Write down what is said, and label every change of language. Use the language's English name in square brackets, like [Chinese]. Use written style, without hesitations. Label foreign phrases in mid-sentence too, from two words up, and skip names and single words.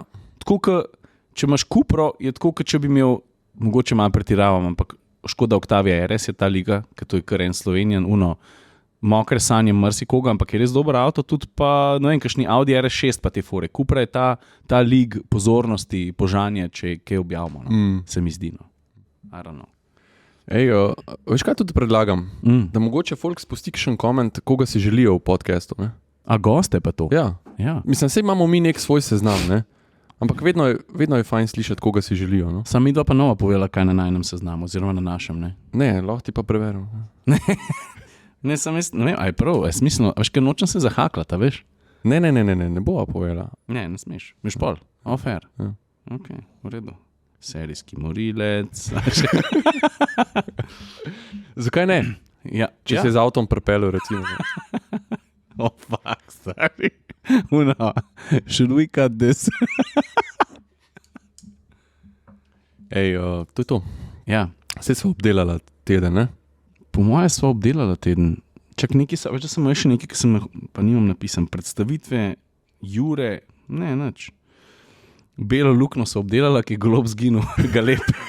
[Slovenian] Tako, če imaš Cupro, je tako, če bi imel, mogoče malo pretiravam, ampak Škoda Octavia RS je ta liga, ker to je kar en Slovenijan, mokre sanje marsikoga, ampak je res dober avto, tudi pa, ne vem, kakšni Audi RS6 pa te fore. Cupra je ta lig pozornosti, požanje, če kaj objavimo, se mi zdi, [English] I don't know. [Slovenian] Veš kaj tudi predlagam? Da mogoče folk spusti kakšen koment, koga si želijo v podcastu, ne? A goste pa to? Ja. Mislim, sej imamo mi nek svoj seznam, ne? Ampak vedno je fajn slišati, koga si želijo, no? Sam mi dva pa nova povedala, kaj na najnem seznamu, oziroma na našem, ne? Ne, lahko ti pa preverim. Ne, ne vem, aj prav, je smiselno, veš, ker nočem se zahaklati, veš? Ne bova povedala. Ne smeš, veš pol, fair. Ja. Ok, v redu. Serijski morilec. Zakaj ne? Ja. Če se z avtom prepelil, recimo. Fuck, stari. [English] Should we cut this? [Slovenian] To je to. Ja. Saj smo obdelala teden, ne? Po moje sva obdelala teden. Čak nekaj, veš, da sem imel še nekaj, ki sem pa nimam napisan. Predstavitve, Jure, ne, nič. Belo lukno so obdelala, ki je golob zginil, galep.